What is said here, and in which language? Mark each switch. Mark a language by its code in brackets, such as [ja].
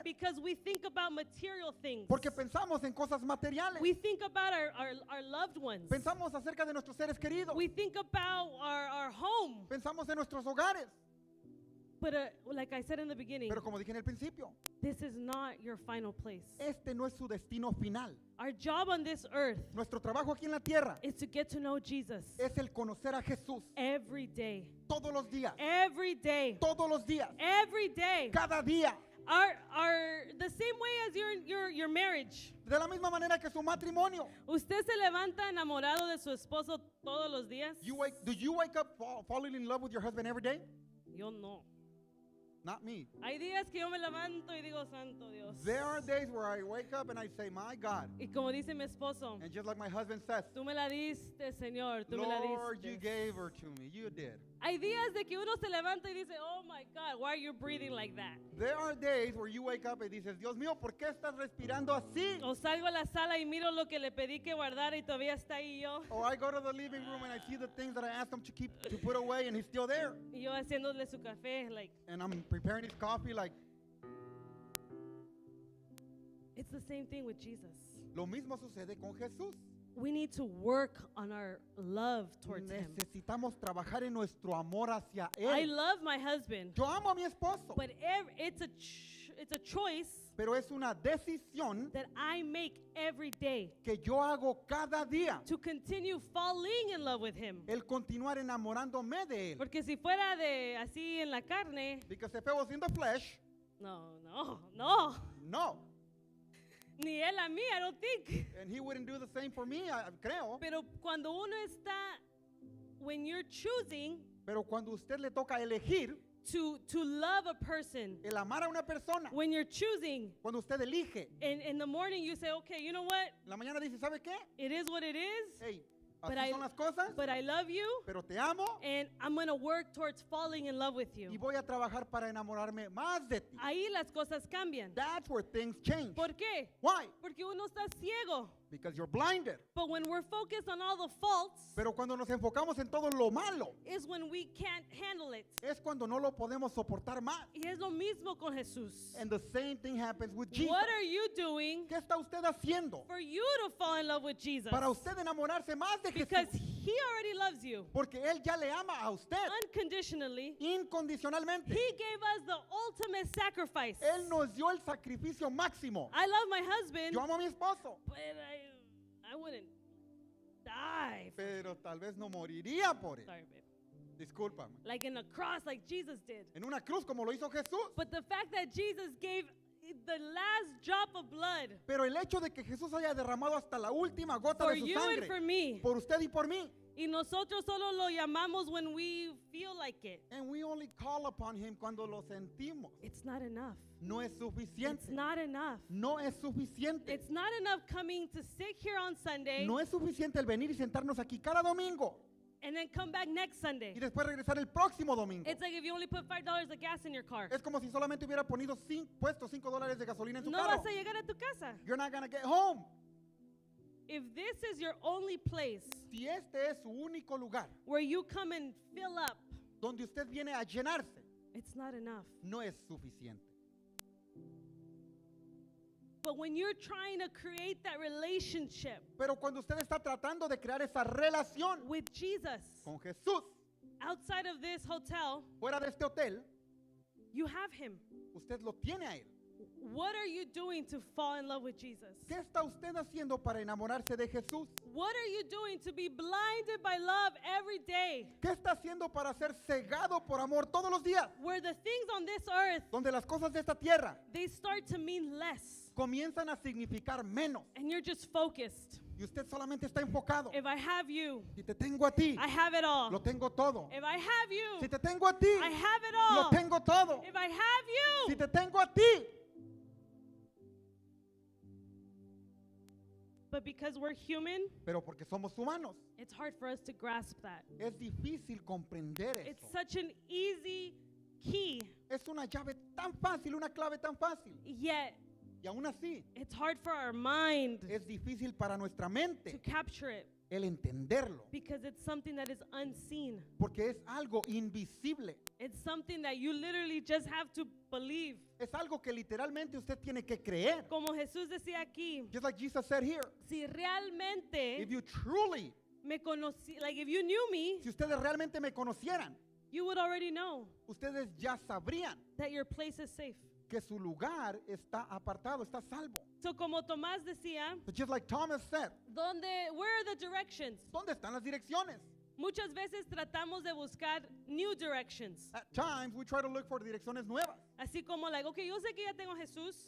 [en] because we think about material things. [es] Porque pensamos en cosas materiales. [en] We think about our loved ones. [es] Pensamos acerca de nuestros seres queridos. [en] We think about our home. [es] Pensamos en nuestros hogares. [en] But like I said in the beginning, [es] Pero como dije en el principio, [en] this is not your final place. [es] este no es su destino final. [en] Our job on this earth [es] Nuestro trabajo aquí en la tierra [en] is to get to know Jesus [es] es el conocer a Jesús [en] every day. [es] todos los días. [en] Every day. [es] Todos los días. [en] Every day. [es] Cada día. [en] The same way as your marriage. [es] De la misma manera que su matrimonio. ¿Usted se levanta enamorado de su esposo todos los días? [en] Do you wake up falling in love with your husband every day? [es] Yo no. [en] Not me. [es] Hay días que yo me levanto y digo, santo Dios. [en] There are days where I wake up and I say, my God. [es] Y como dice mi esposo, [en] And just like my husband says, [es] tú me la diste, Señor, tú me la [en] Lord, [es] diste. [en] you gave her to me. You did. [es] Hay días de que uno se levanta y dice, [en] oh my God, why are you breathing like that? There are days where you wake up and [es] dices, Dios mío, ¿por qué estás respirando así? O salgo a la sala y miro lo que le pedí que guardara y todavía está ahí yo. [en] Or I go to the living room and I see the things that I asked him to put away and he's still there. [es] Y yo haciéndole su café, like, [en] And I'm preparing his coffee like, it's the same thing with Jesus. [es] lo mismo sucede con Jesús. [en] We need to work on our love towards him. [es] Necesitamos trabajar en nuestro amor hacia [en] I [es] él. [en] love my husband, [es] Yo amo a mi esposo, [en] but it's a choice [es] pero es una decisión [en] that I make every day [es] que yo hago cada día. [en] to continue falling in love with him. [es] El continuar enamorándome de Él. Porque si fuera de así en la carne, [en] Because if it was in the flesh, [es] no. no. Ni él a mí, [en] I don't think. And He wouldn't do the same for me, creo. [es] Pero cuando uno está, [en] when you're choosing [es] Pero cuando usted le toca elegir [en] to love a person, [es] el amar a una persona, [en] when you're choosing, [es] cuando usted elige, [en] in the morning you say, okay, you know what? [es] en la mañana dice, ¿sabe qué? [en] It is what it is, Hey, But [es] así [en] I- [es] son las cosas, [en] but I love you, [es] pero te amo [en] and I'm going to work towards falling in love with [es] y [en] you. [es] voy a trabajar para enamorarme más de ti. Ahí las cosas cambian. [en] That's where things change. [es] ¿Por qué? [en] Why? [es] Porque uno está ciego. [en] Because you're blinded. But when we're focused on all the faults, [es] Pero cuando nos enfocamos en todo lo malo, [en] is when we can't handle it. [es] es cuando no lo podemos soportar más. Y es lo mismo con Jesús. [en] And the same thing happens with Jesus. What are you doing [es] ¿Qué está usted haciendo [en] for you to fall in love with Jesus? [es] para usted enamorarse más de [en] Because [es] Jesús? [en] he already loves you [es] Porque Él ya le ama a usted [en] unconditionally. [es] incondicionalmente. [en] He gave us the ultimate sacrifice. [es] Él nos dio el sacrificio máximo. [en] I love my husband, [es] Yo amo a mi esposo, [en] but I wouldn't die. [es] pero tal vez no moriría por él. [en] Sorry, babe. [es] Discúlpame. [en] Like in a cross, like Jesus did. [es] En una cruz como lo hizo Jesús. [en] But the fact that Jesus gave the last drop of blood [es] Pero el hecho de que Jesús haya derramado hasta la última gota [en] for [es] de su [en] you and for [es] sangre [en] me, [es] por usted y por mí. y nosotros solo lo llamamos [en] when we feel like it. And we only call upon Him [es] cuando lo sentimos. [en] It's not enough. [es] No es [en] It's [es] suficiente. [en] not enough. [es] No es suficiente. [en] It's not enough coming to sit here on Sunday [es] No es suficiente el venir y sentarnos aquí cada domingo [en] and then come back next Sunday. [es] y después regresar el próximo domingo. [en] It's like if you only put $5 of gas in your car. [es] Es como si solamente hubiera puesto $5 de gasolina en su No carro. vas a llegar a tu casa. [en] You're not gonna get home. If this is your only place [es] Si este es su único lugar [en] where you come and fill up, [es] donde usted viene a llenarse, [en] it's not enough. [es] no es suficiente. [en] But when you're trying to create that relationship [es] Pero cuando usted está tratando de crear esa relación [en] with Jesus [es] con Jesús [en] outside of this hotel, [es] fuera de este hotel, [en] you have him. [es] usted lo tiene a Él. [en] What are you doing to fall in love with Jesus? [es] ¿Qué está usted haciendo para enamorarse de Jesús? [en] What are you doing to be blinded by love every day? [es] ¿Qué está haciendo para ser cegado por amor todos los días? [en] Where the things on this earth, [es] Donde las cosas de esta tierra [en] they start to mean less. [es] comienzan a significar menos [en] And you're just focused. [es] y usted solamente está enfocado. [en] If I have you, [es] Si te tengo a ti, [en] I have it all. [es] lo tengo todo. [en] If I have you, [es] Si te tengo a ti, [en] I have it [es] lo [en] all. [es] tengo todo. [en] If I have [es] Si [en] you, [es] te tengo a ti, [en] but because we're human, [es] pero porque somos humanos, [en] it's hard for us to grasp that. [es] es difícil comprender [en] It's [es] eso. [en] such an easy key, [es] Es una llave tan fácil, una clave tan fácil. [en] yet [es] Y aún así, [en] it's hard for our mind [es] es difícil para nuestra [en] to [es] mente [en] capture it [es] el entenderlo. [en] because it's something that is unseen. [es] Porque es algo invisible. [en] It's something that you literally just have to believe. [es] Es algo que literalmente usted tiene que creer. Como Jesús decía aquí, [en] Just like Jesus said here, [es] si realmente [en] if you truly, [es] me conocí, [en] like if you knew me, [es] si ustedes realmente me conocieran, [en] you would already know [es] ustedes ya sabrían [en] that your place is safe. [es] que su lugar está apartado, está salvo. So como Tomás decía, [en] So just like Thomas said, where are the directions? [es] ¿dónde están las direcciones? Muchas veces tratamos de buscar [en] new directions. At times we try to look for [es] direcciones nuevas. Así como, [en] like, okay, [es] yo sé que ya tengo a Jesús,